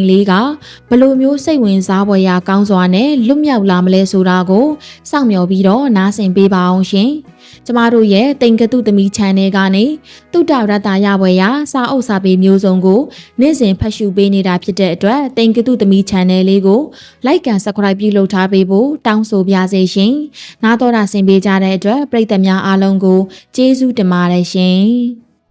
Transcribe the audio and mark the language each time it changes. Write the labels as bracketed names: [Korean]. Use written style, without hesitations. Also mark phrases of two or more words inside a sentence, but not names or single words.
[Burmese] လေးကဘလို့မျိုးစိတ်ဝင်စားဖွယ်ရာကောင်းစွာနဲ့လွတ်မြောက်လာမလဲဆိုတာကိုစောင့်မျှော်ပြီးတော့နားဆင်ပေးပါအောင်ရှင်။ကျမတို့ရဲ့တိမ်ကတုသမီ channel ကနေတုဒ္ဒရတ္တရဖွယ်ရာစာအုပ်စာပေမျိုးစုံကိုနေ့စဉ်ဖတ်ရှုပေးနေတာဖြစ်တဲ့အတွက်တိမ်ကတုသမီ channel လေးကို [English] like and subscribe [Burmese] ပြုလုပ်ထားပေးဖို့တောင်းဆိုပါရစေရှင်။နားတော်တာဆင်ပေးကြတဲ့အတွက်ပရိသတ်များအားလုံးကိုကျေးဇူးတင်ပါတယ်ရှင်။